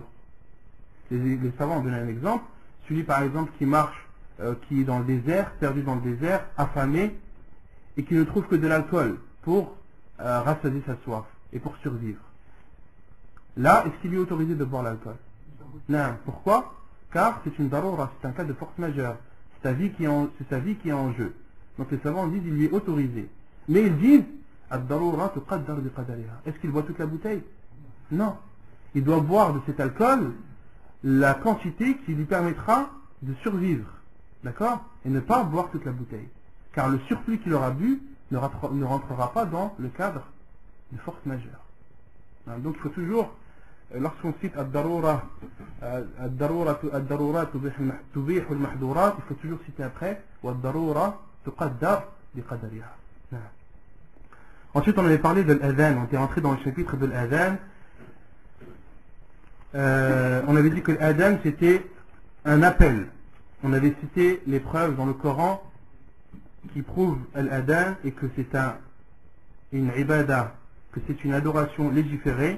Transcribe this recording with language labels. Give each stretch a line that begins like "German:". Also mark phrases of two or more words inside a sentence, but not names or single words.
French: Les savants ont donné un exemple: celui par exemple qui marche, qui est dans le désert, perdu dans le désert, affamé, et qui ne trouve que de l'alcool pour rassasier sa soif et pour survivre. Là, est-ce qu'il lui est autorisé de boire l'alcool? Non. Pourquoi? Car c'est une darura, c'est un cas de force majeure. c'est sa vie qui est en jeu. Donc les savants disent il lui est autorisé. Mais ils disent
Arabic: الضرورة تقدر بقدرها.
French: Est-ce qu'il boit toute la bouteille? Non. Il doit boire de cet alcool la quantité qui lui permettra de survivre. D'accord? Et ne pas boire toute la bouteille. Car le surplus qu'il aura bu ne rentrera pas dans le cadre de force majeure. Donc il faut toujours, lorsqu'on cite
Arabic: الضرورة تبيح المحظورات,
French: il faut toujours citer après
Arabic: الضرورة تقدر بقدرها.
French: Ensuite on avait parlé de l'adhan, on était rentré dans le chapitre de l'adhan. On avait dit que l'adhan c'était un appel. On avait cité les preuves dans le Coran qui prouvent l'adhan et que c'est une ibada, que c'est une adoration légiférée.